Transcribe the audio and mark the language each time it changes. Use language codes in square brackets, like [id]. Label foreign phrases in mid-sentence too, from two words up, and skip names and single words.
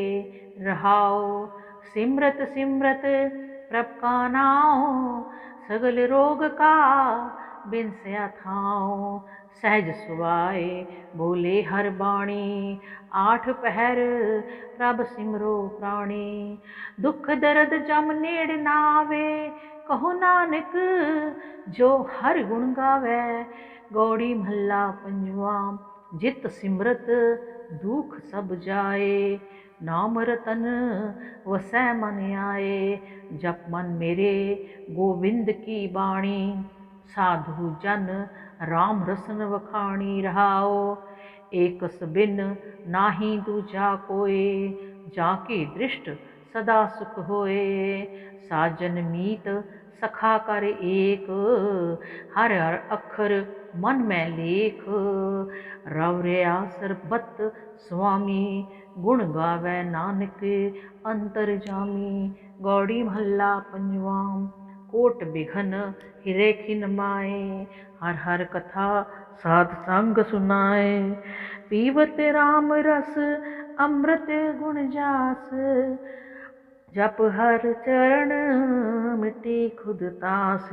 [hi] रहाओ सिमरत सिमरत प्रभ का नाओ, सगल रोग का बिनसया थाओ। सहज सुभाए बोले हर बाणी, आठ पहर प्रभ सिमरो प्राणी। दुख दर्द जम नेड़ ना आवे, कहो नानक जो हर गुण गावे। गौड़ी महला पंजवा। जित सिमरत दुख सब जाए, नाम रतन वसै मन आए। जप मन मेरे गोविंद की बाणी, साधु जन राम रसन वखाणी। रहाओ एकस बिन नाही दूजा कोय, जाकी दृष्ट सदा सुख होए। साजन मीत सखा कर एक, हर हर अखर मन में लेख। रव रया सरबत स्वामी, गुण गावे नानक अंतर जामी। गौड़ी महला पंजवा। कोट बिघन हिरे खिन माए, हर हर कथा साध संग सुनाए। पीवत राम रस अमृत गुण जास, जप हर चरण मिटी खुद तास।